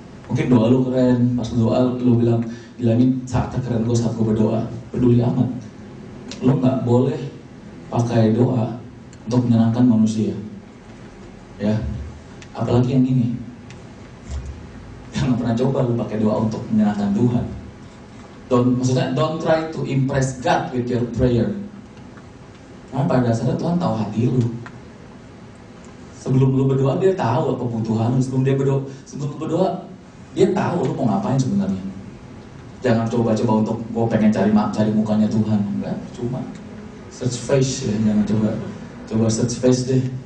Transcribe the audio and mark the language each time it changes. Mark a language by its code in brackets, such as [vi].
[id] Mungkin doa lu keren, pas doa lu bilangin saatnya keren gue saat gue berdoa. Peduli amat. Lu nggak boleh pakai doa untuk menyenangkan manusia. Ya, apalagi yang ini. Jangan pernah coba lu pakai doa untuk menyenangkan Tuhan. [en] Don't try to impress God with your prayer. [id] Karena pada dasarnya Tuhan tahu hati lu. Sebelum lu berdoa dia tahu apa kebutuhan lu. Sebelum lu berdoa dia tahu lu mau ngapain sebenarnya. Jangan coba-coba untuk gue pengen cari mukanya Tuhan. Enggak, cuma [en] search face [id] ya, jangan coba search face deh.